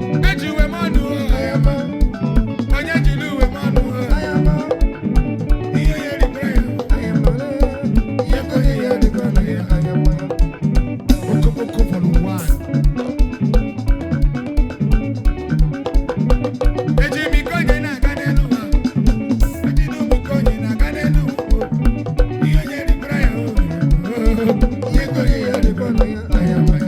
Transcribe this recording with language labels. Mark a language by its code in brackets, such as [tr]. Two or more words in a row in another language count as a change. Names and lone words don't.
[ig] Eji uwe m ọnụ, [en] oh. I am, [ig] oh. Onye jiri uwe m ọnụ, [en] oh. I am, [ig] oh. Ihe onye rịbụra ya. [en] I am, oh. [ig] Ihe ka onye ya rịbụra na ya. [en] I am, oh. Okokoko for the one. [ig] Eji mi ka onye na-aga n'elu ụwa. Eji nu mi ka onye na-aga n'elu ụwa. Ihe onye rịbụra ya, oh. Ihe ka onye ya rịbụra na ya.